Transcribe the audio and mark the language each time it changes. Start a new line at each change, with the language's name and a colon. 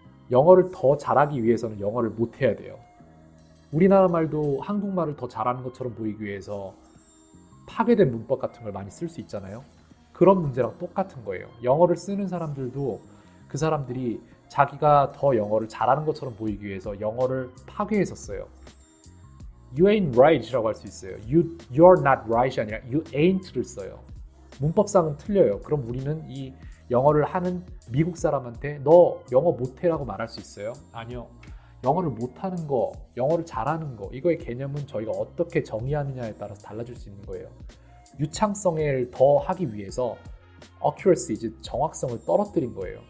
Korean: 영어를 더 잘하기 위해서는 영어를 못해야 돼요. 우리나라 말도 한국말을 더 잘하는 것처럼 보이기 위해서 파괴된 문법 같은 걸 많이 쓸 수 있잖아요. 그런 문제랑 똑같은 거예요. 영어를 쓰는 사람들도 그 사람들이 자기가 더 영어를 잘하는 것처럼 보이기 위해서 영어를 파괴해서 써요.
English: You ain't right
Korean: 이라고 할 수 있어요.
English: You're not right
Korean: 이 아니라
English: you ain't
Korean: 를 써요. 문법상은 틀려요. 그럼 우리는 이 영어를 하는 미국 사람한테 너 영어 못해라고 말할 수 있어요? 아니요. 영어를 못하는 거, 영어를 잘하는 거, 이거의 개념은 저희가 어떻게 정의하느냐에 따라서 달라질 수 있는 거예요. 유창성을 더 하기 위해서 accuracy, 이제 정확성을 떨어뜨린 거예요.